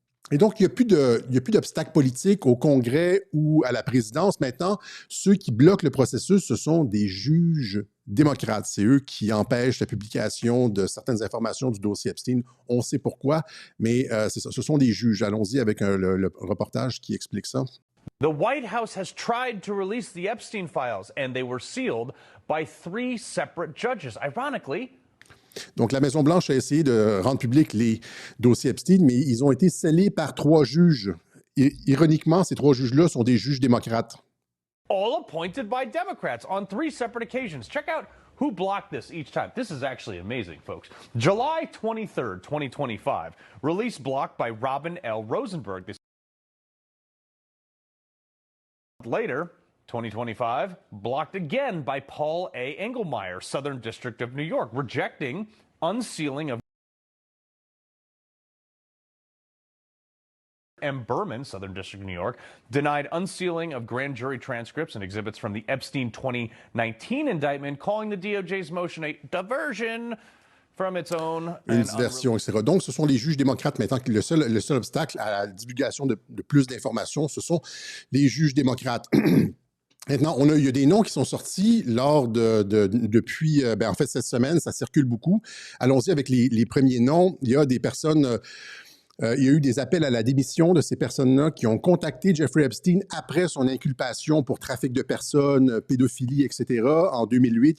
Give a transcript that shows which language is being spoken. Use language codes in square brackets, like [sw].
[fr] Et donc, il n'y a plus d'obstacles politiques au Congrès ou à la présidence. Maintenant, ceux qui bloquent le processus, ce sont des juges démocrates. C'est eux qui empêchent la publication de certaines informations du dossier Epstein. On sait pourquoi, mais c'est ça, ce sont des juges. Allons-y avec le reportage qui explique ça. [en] The White House has tried to release the Epstein files, and they were sealed by 3 separate judges. Ironically, [fr] donc, la Maison-Blanche a essayé de rendre publics les dossiers Epstein, mais ils ont été scellés par 3 juges. Ironiquement, ces 3 juges-là sont des juges démocrates. [en] all appointed by Democrats on 3 separate occasions. Check out who blocked this each time. This is actually amazing, folks. July 23rd, 2025, release blocked by Robin L. Rosenberg. This later, 2025, blocked again by Paul A. Engelmeyer, Southern District of New York, rejecting unsealing of M. Berman, Southern District of New York, denied unsealing of grand jury transcripts and exhibits from the Epstein 2019 indictment, calling the DOJ's motion a diversion from its own. [fr] Une diversion, etc. Donc, ce sont les juges démocrates maintenant qui le seul obstacle à la divulgation de plus d'informations, ce sont les juges démocrates. Maintenant, il y a des noms qui sont sortis depuis, en fait, cette semaine, ça circule beaucoup. Allons-y avec les premiers noms. Il y a des personnes, il y a eu des appels à la démission de ces personnes-là qui ont contacté Jeffrey Epstein après son inculpation pour trafic de personnes, pédophilie, etc. en 2008.